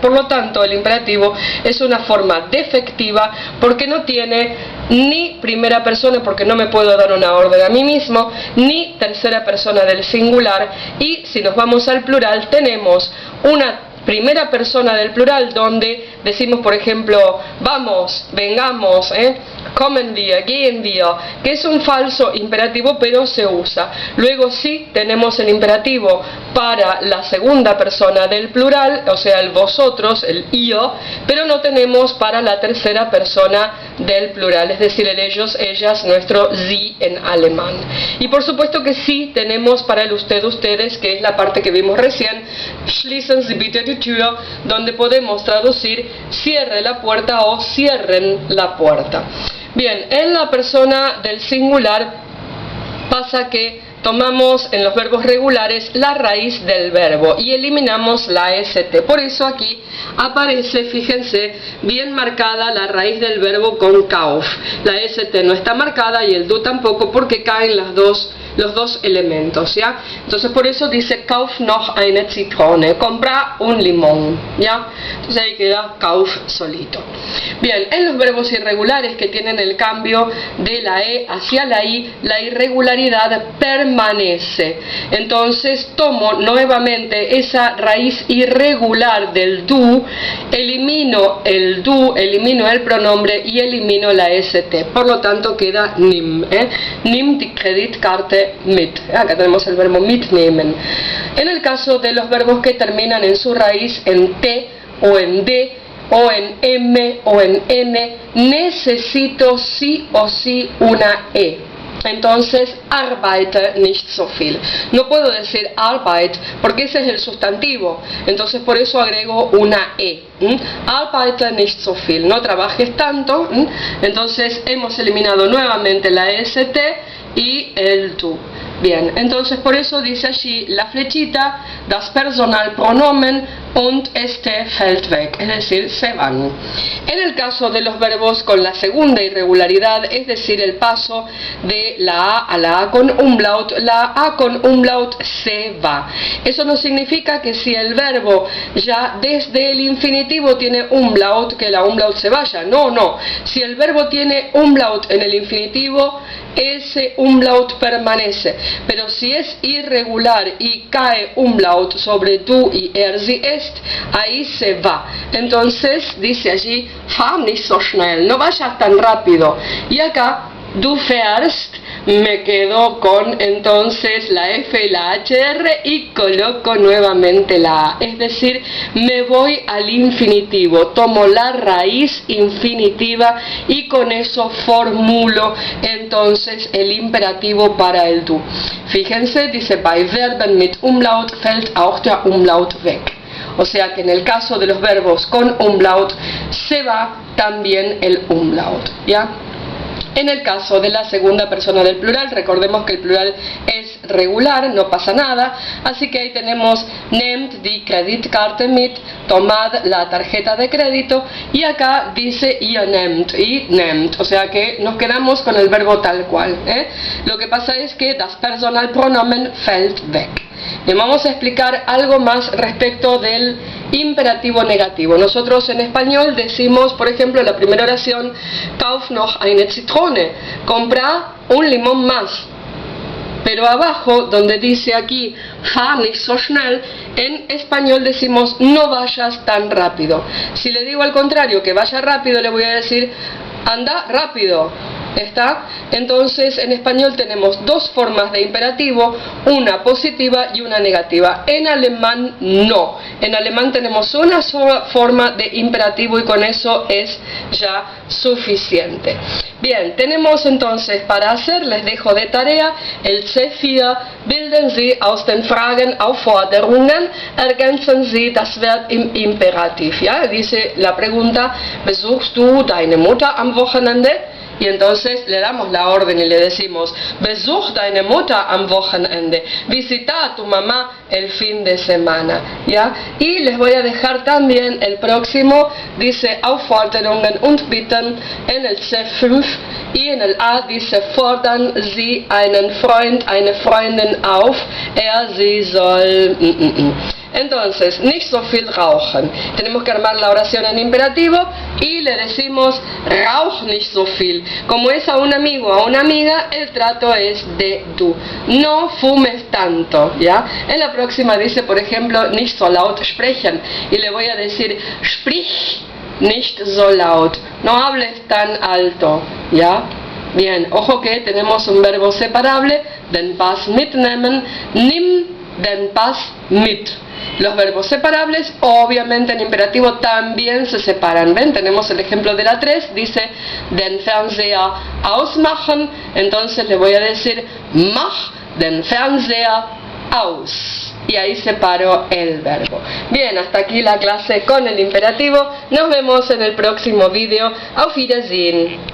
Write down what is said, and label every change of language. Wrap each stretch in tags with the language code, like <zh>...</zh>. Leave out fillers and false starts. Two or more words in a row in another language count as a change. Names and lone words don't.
<es>Por lo tanto, el imperativo es una forma defectiva porque no tiene ni primera persona, porque no me puedo dar una orden a mí mismo, ni tercera persona del singular. Y si nos vamos al plural, tenemos una primera persona del plural donde decimos, por ejemplo, vamos, vengamos,</es> <de>kommen wir, gehen wir,</de> <es>que es un falso imperativo pero se usa. Luego sí tenemos el imperativo para la segunda persona del plural, o sea, el vosotros, el yo, pero no tenemos para la tercera persona del plural, es decir, el ellos, ellas, nuestro sie en alemán. Y por supuesto que sí tenemos para el usted, ustedes, que es la parte que vimos recién,</es> <de>schließen Sie bitte die Tür,</de> <es>donde podemos traducir cierre la puerta o cierren la puerta. Bien, en la persona del singular pasa que tomamos en los verbos regulares la raíz del verbo y eliminamos la ST. Por eso aquí aparece, fíjense, bien marcada la raíz del verbo con kauf. La ST no está marcada y el du tampoco, porque caen los dos elementos, ¿ya? Entonces por eso dice</es> <de>kauf noch eine Zitrone,</de> <es>compra un limón, ¿ya? Entonces ahí queda kauf solito. Bien, en los verbos irregulares que tienen el cambio de la E hacia la I, la irregularidad permanece. Entonces tomo nuevamente esa raíz irregular del du, elimino el du, elimino el pronombre y elimino la ST. Por lo tanto queda</es> <de>nimm, nimm die Kreditkarte mit.</de> <es>Acá tenemos el verbo mitnehmen. En el caso de los verbos que terminan en su raíz en T o en D o en M o en N, necesito sí o sí una E. Entonces,</es> <de>arbeite nicht so viel.</de> <es>No puedo decir Arbeit porque ese es el sustantivo. Entonces, por eso agrego una E.</es> <de>Arbeite nicht so viel.</de> <es>No trabajes tanto. Entonces, hemos eliminado nuevamente la ST y el tu. Bien, entonces por eso dice allí la flechita,</es> <de>das Personalpronomen und ST fällt weg,</de> <es>es decir, se van. En el caso de los verbos con la segunda irregularidad, es decir, el paso de la A la A con umlaut, la A con umlaut se va. Eso no significa que si el verbo ya desde el infinitivo tiene umlaut, que la umlaut se vaya. No, no. Si el verbo tiene umlaut en el infinitivo, ese umlaut permanece. Pero si es irregular y cae umlaut sobre du y</es> <de>sie ist,</de> <es>ahí se va. Entonces dice allí,</es> <de>fahr nicht so schnell,</de> <es>no vayas tan rápido. Y acá,</es> <de>du fährst</de> <es>me quedo con entonces la F y la HR y coloco nuevamente la A. Es decir, me voy al infinitivo, tomo la raíz infinitiva y con eso formulo entonces el imperativo para el du. Fíjense, dice,</es> <de>bei Verben mit Umlaut fällt auch der Umlaut weg.</de> <es>O sea que en el caso de los verbos con umlaut se va también el umlaut, ¿ya? En el caso de la segunda persona del plural, recordemos que el plural es regular, no pasa nada, así que ahí tenemos</es> <de>nehmt die Kreditkarte mit,</de> <es>tomad la tarjeta de crédito, y acá dice</es> <de>ihr nehmt,</de> <es>y nehmt, o sea que nos quedamos con el verbo tal cual, ¿eh? Lo que pasa es que</es> <de>das Personalpronomen fällt weg.</de> <es>Bien, vamos a explicar algo más respecto del imperativo negativo. Nosotros en español decimos, por ejemplo, en la primera oración,</es> <de>kauf noch eine Zitrone,</de> <es>compra un limón más. Pero abajo, donde dice aquí,</es> <de>fahr nicht so schnell,</de> <es>en español decimos, no vayas tan rápido. Si le digo al contrario, que vaya rápido, le voy a decir, anda rápido. ¿Está? Entonces en español tenemos dos formas de imperativo, una positiva y una negativa. En alemán no. En alemán tenemos una sola forma de imperativo y con eso es ya suficiente. Bien, tenemos entonces para hacer, les dejo de tarea, el C4,</es> <de>bilden Sie aus den Fragen Aufforderungen, ergänzen Sie das Verb im Imperativ.</de> <es>¿Ya? Dice la pregunta,</es> <de>¿besuchst du deine Mutter am Wochenende?</de> <es>Y entonces le damos la orden y le decimos,</es> <de>besuch deine Mutter am Wochenende,</de> <es>visita a tu mamá el fin de semana, ¿ya? Y les voy a dejar también el próximo, dice</es> <de>Aufforderungen und Bitten</de> <es>en el C5 y en el A dice</es> <de>fordern Sie einen Freund, eine Freundin auf, sie soll... Entonces, nicht so viel rauchen.</de> <es>Tenemos que armar la oración en imperativo y le decimos</es> <de>rauch nicht so viel.</de> <es>Como es a un amigo o a una amiga, el trato es de du. No fumes tanto, ¿ya? En la próxima dice, por ejemplo,</es> <de>nicht so laut sprechen.</de> <es>Y le voy a decir,</es> <de>sprich nicht so laut.</de> <es>No hables tan alto, ¿ya? Bien, ojo que tenemos un verbo separable,</es> <de>den Pass mitnehmen, nimm den Pass mit.</de> <es>Los verbos separables, obviamente en imperativo también se separan. ¿Ven? Tenemos el ejemplo de la 3, dice</es> <de>den Fernseher ausmachen,</de> <es>entonces le voy a decir</es> <de>mach den Fernseher aus.</de> <es>Y ahí separo el verbo. Bien, hasta aquí la clase con el imperativo. Nos vemos en el próximo vídeo.</es> <de>Auf Wiedersehen.</de>